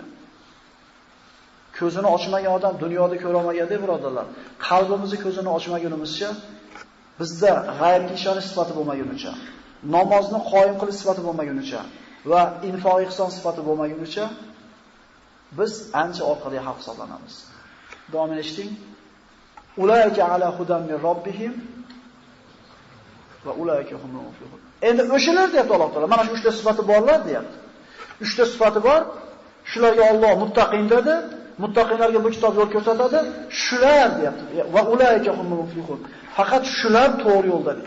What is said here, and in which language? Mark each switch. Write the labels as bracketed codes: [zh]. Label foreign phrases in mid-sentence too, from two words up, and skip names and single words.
[uz] Ko'zini ochmagan odam dunyoda ko'ra olmaganda, birodarlar, qalbimizni ko'zini ochmagunimizcha, bizda g'aybga ishonish sifati bo'lmagunicha, namozni qoyim qilish sifati bo'lmagunicha va infoq ihson sifati bo'lmagunicha biz ancha orqada xalq hisoblanamiz. Davom eting. [ar] أولئك على هدى من ربهم وأولئك هم المفلحون. [uz] Endi o'shalar deyapti Alloh taolo. Mana shu uchta sifati borlar deyapti. Uchta sifati bor. Shularga Alloh muttaqin dedi. Muttaqinlarga bu kitob yo'l ko'rsatadi. Shular deyapti. [ar] وأولئك هم المفلحون. [uz] Faqat shular to'g'ri yo'lda deydi.